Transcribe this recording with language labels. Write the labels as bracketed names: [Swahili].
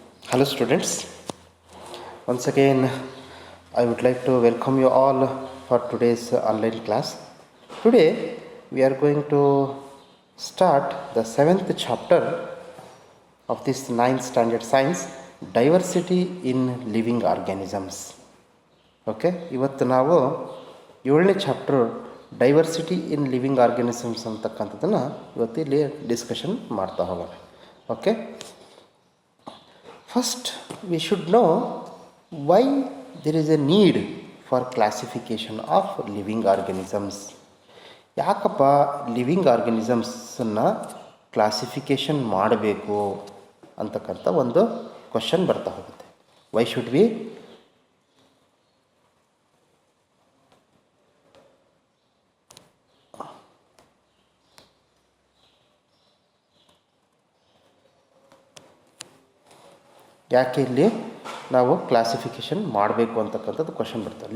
[English] Hello students, once again I would like to welcome you all for today's online class. Today we are going to start the 7th chapter of this 9th standard science, diversity in living organisms. [Kannada] Okay, ಇವತ್ತು ನಾವು 7ನೇ chapter diversity ಇನ್ living organisms ಅಂತಕ್ಕಂಥದ್ದನ್ನು ಇವತ್ತು ಇಲ್ಲಿ discussion ಮಾಡ್ತಾ ಹೋಗೋಣ. [English] Okay, first we should know why there is a need for classification of living organisms. [Kannada] ಯಾಕಪ್ಪ living ಆರ್ಗ್ಯಾನಿಸಮ್ಸನ್ನು classification ಮಾಡಬೇಕು ಅಂತಕ್ಕಂಥ ಒಂದು ಕ್ವಶನ್ ಬರ್ತಾ ಹೋಗುತ್ತೆ. [English] why should we [Kannada] ಯಾಕೆ ಇಲ್ಲಿ ನಾವು ಕ್ಲಾಸಿಫಿಕೇಷನ್ ಮಾಡಬೇಕು ಅಂತಕ್ಕಂಥದ್ದು ಕ್ವಶನ್ ಬರ್ತದೆ.